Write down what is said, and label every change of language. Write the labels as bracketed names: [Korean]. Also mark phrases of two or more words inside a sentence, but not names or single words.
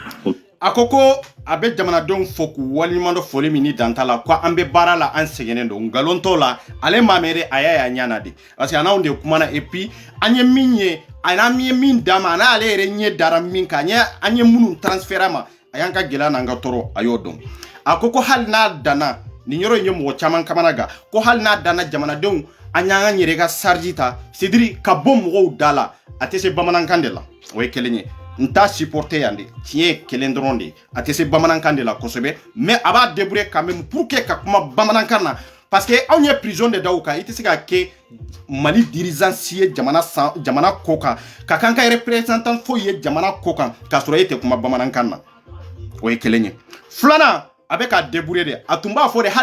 [Bambara] a ko a bɛ jamanadenw fɔ k'u waleɲuman dɔ foli min ni dan t'a la ko an bɛ baara la an sɛgɛnnen don nkalon t'o la ale maa mɛn a y'a ɲana de parce que a n'anw de kumana [French] et puis [Bambara] an ye min ye a n'an ye min d'a ma a n'ale yɛrɛ ɲɛ dara min kan an ye minnu transférer a ma a y'an ka gɛlɛya n'an ka tɔɔrɔ a y'o dɔn a ko hali n'a danna nin yɔrɔ in ye mɔgɔ caman kamana gan ko hali n'a danna jamanadenw an y'an yɛrɛ ka charge ta [French] c'est à dire [Bambara] ka bɔ mɔgɔw da la a tɛ se bamanankan de la o ye kelen ye n t'a supporter yan de tiɲɛ ye kelen dɔrɔn de a tɛ se bamanankan de la kosɛbɛ mais a b'a débrouiller [French] quand même pour que [Bambara] ka kuma bamanankan na parce que anw ye prison de da u kan i tɛ se ka kɛ Mali dirigeant si ye jamana ko kan ka kan ka représentant foyi ye jamana ko kan k'a sɔrɔ e tɛ kuma bamanankan na o ye kelen ye filanan a bɛ k'a débrouiller de a tun b'a fɔ de hali